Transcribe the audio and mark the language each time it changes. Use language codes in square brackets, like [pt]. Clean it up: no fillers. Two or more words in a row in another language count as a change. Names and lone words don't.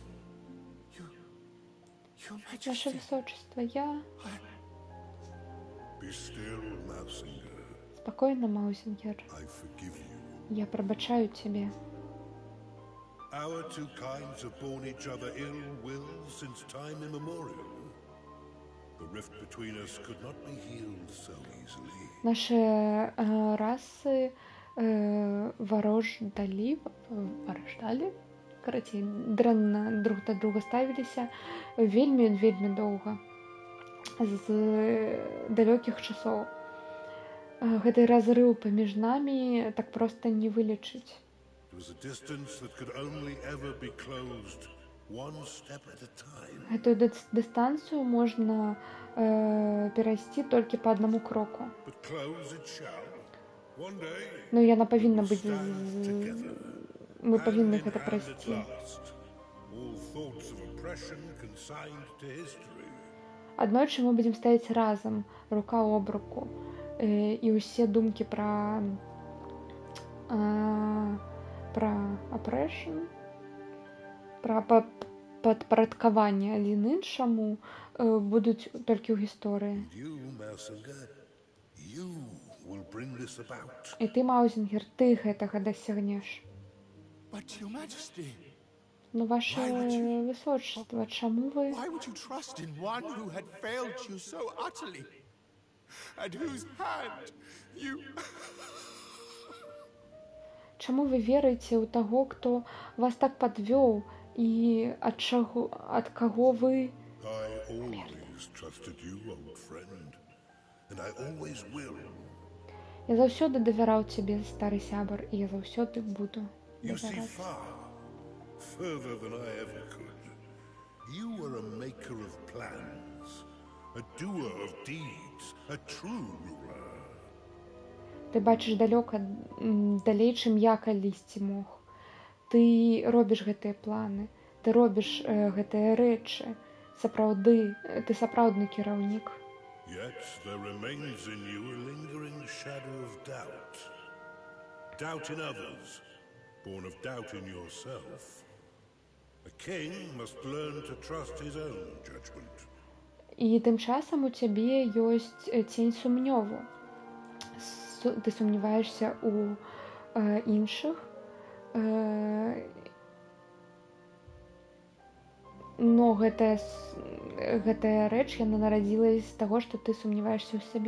[ru] Ваше высочество, я [en] Be still, Mousinger. [ru] Спокойно, Маузингер. [en] I forgive you. [be] Я пробачаю тебе. [en] Our two kinds have borne each other ill will since time immemorial. The rift between us could not be healed so easily. [be] Наши расы варождалі, карацей, дрэнна друг да друга ставіліся вельмі доўга, з далёкіх часоў. Гэты разрыў паміж намі так проста не вылечыць. [en] It was a distance that could only ever be closed one step at a time. [be] Гэтую дыстанцыю можна перайсці толькі па аднаму кроку. [en] But close it shall. One day, [be] Ну, яна павінна быць... [en] stand together. [be] Мы павінны [en] Hand in [be] гэта [en] hand [be] прайсці. [en] at last. All thoughts of oppression consigned to history. [be] Аднойчы мы будзем стаяць разам, рука об руку, і ўсе думкі пра oppression, пра падпарадкаванне адзін іншаму будуць толькі ў гісторыі. [en] You, Mousinger, you will bring this about. [be] І ты, Маузінгер, ты гэтага дасягнеш. [en] But, Your Majesty, [be] Ну, [ru] ваше высочество, [be] чаму вы... [en] why would you trust in one who had failed you so utterly? At whose hand you... [be] Чаму вы верыце ў таго, хто вас так падвёў, і ад каго вы... [en] I always trusted you, old friend, and I always will. [be] Я заўсёды давяраў цябе, стары сябар, і я заўсёды буду [en] You see [be] давяраць. [en] far, further than I ever could. You were a maker of plans, a doer of deeds, a true ruler. [be] Ты бачыш далёка, далей, чым я калісьці мог. Ты робіш гэтыя планы, ты робіш гэтыя рэчы. Сапраўды, ты сапраўдны кіраўнік. [en] Yet there remains in you a lingering shadow of doubt. Doubt in others, born of doubt in yourself. A king must learn to trust his own judgment. [be] І тым часам у цябе ёсць цень сумнёву. Ты сумняваешся ў іншых, но гэтая рэч, яна нарадзілася з таго, што ты сумняваешся ў сабе.